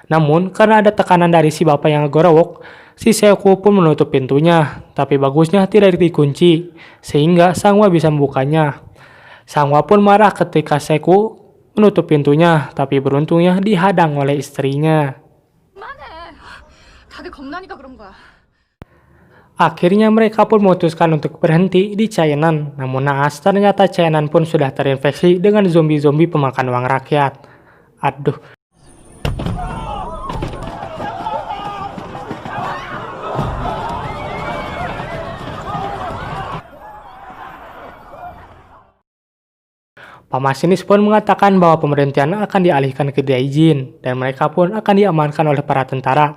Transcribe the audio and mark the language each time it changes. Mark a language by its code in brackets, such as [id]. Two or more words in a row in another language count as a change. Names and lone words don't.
[id] Namun, karena ada tekanan dari si bapak yang ngegorowok, si Seku pun menutup pintunya, tapi bagusnya tidak dikunci, sehingga Sangwa bisa membukanya. Sangwa pun marah ketika Seku menutup pintunya, tapi beruntungnya dihadang oleh istrinya. [ko] 다들 겁나니까 그런 거야. [id] Akhirnya mereka pun memutuskan untuk berhenti di Chainan. Namun naas, ternyata Chainan pun sudah terinfeksi dengan zombie-zombie pemakan uang rakyat. Aduh. Pemasinis pun mengatakan bahwa pemerintahan akan dialihkan ke Daijin, dan mereka pun akan diamankan oleh para tentara.